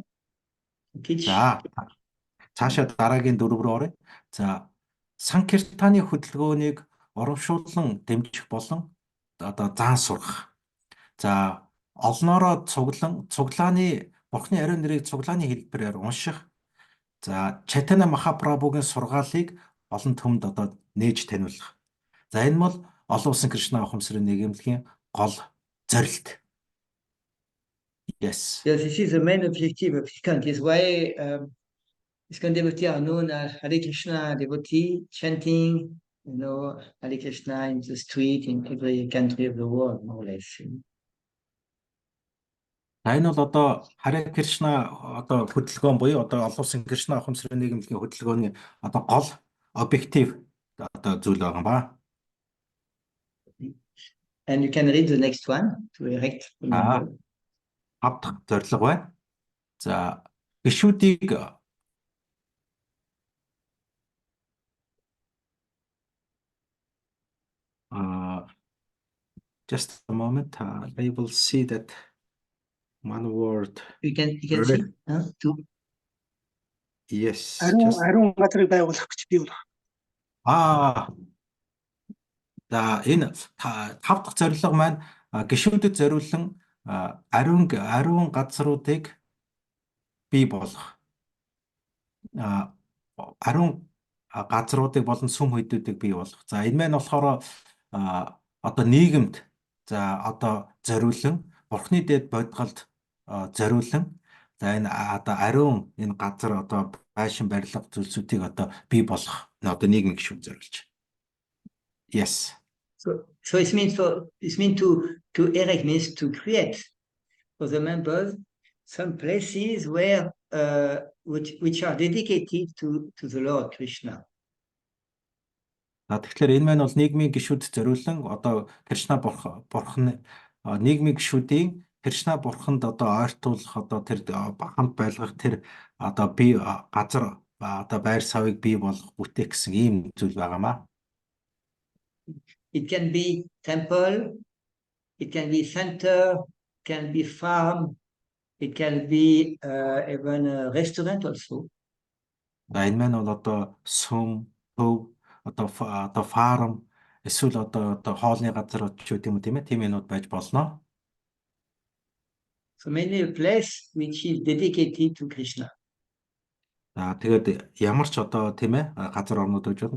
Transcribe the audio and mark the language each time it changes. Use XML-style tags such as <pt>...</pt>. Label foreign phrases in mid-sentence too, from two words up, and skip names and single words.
<mn>За цаашаа дараагийн 4 рүү оръё. За Санкиртаны хөдөлгөөнийг урамшуулан дэмжих болон одоо заан сургах. За олноороо цуглааны Бурхны ариун нэрийг цуглааны хэлбэрээр унших. За Чайтана Махапрабхугийн сургаалыг олон түмэнд одоо нээж таниулах. За энэ бол олон улсын Кришна ухамсарын нийгэмлэгийн гол зорилт.</mn> <en>Yes. Yes, this is the main objective of ISKCON. This is why ISKCON devotees are known as Hare Krishna devotee, chanting, Hare Krishna in the street in every country of the world, more or less.</en> <mn>Энэ бол одоо Харе Кришна одоо хөдөлгөөн буюу одоо олон улсын Кришна ухамсарын нийгэмлэгийн хөдөлгөөний одоо гол объектив одоо зүйл байгаа ба.</mn> <en>And you can read the next one to erect.</en> <mn>Авт зорилго байна. За гишүүдийг</mn> <en>just a moment, I will see that one word. You can see. Yes.</en> <mn>Ариун газрыг байгуулах гэж би бол. За энэ 5 дахь зорилго маань гишүүдэд зориулсан ариун газруудыг бий болгох. Ариун газруудыг болон сүм хөдүүдийг бий болгох. За энэ маань болохоор одоо нийгэмд за одоо зориулсан Бурхны дэд бодголд зориулсан за энэ одоо ариун энэ газар одоо байшин барилга зүйлсүүдийг одоо бий болгох одоо нийгмийн гишүүд зориулж.</mn> <en>Yes. So it means to erect means to create for the members some places where which are dedicated to the Lord Krishna.</en> <mn>Тэгэхээр энэ маань бол нийгмийн гишүүд зориулсан одоо Кришна бурхан нийгмийн гишүүдийн Кришна бурханд одоо ойртуулах одоо тэр хамт байлгах тэр одоо бие газар одоо байр савыг бий болгох бүтээх гэсэн ийм зүйл байгаамаа.</mn> <en>It can be temple, it can be center, it can be farm, it can be even a restaurant also.</en> <mn>Энэ маань бол одоо сүм, төв, одоо фарм, эсвэл одоо хоолны газар ч гэдэг юм тийм ээ, тийм юмуд байж болно.</mn> <en>So many a place which is dedicated to Krishna.</en> <mn>Тэгээд ямар ч одоо тийм ээ газар орнууд гэж болно.</mn>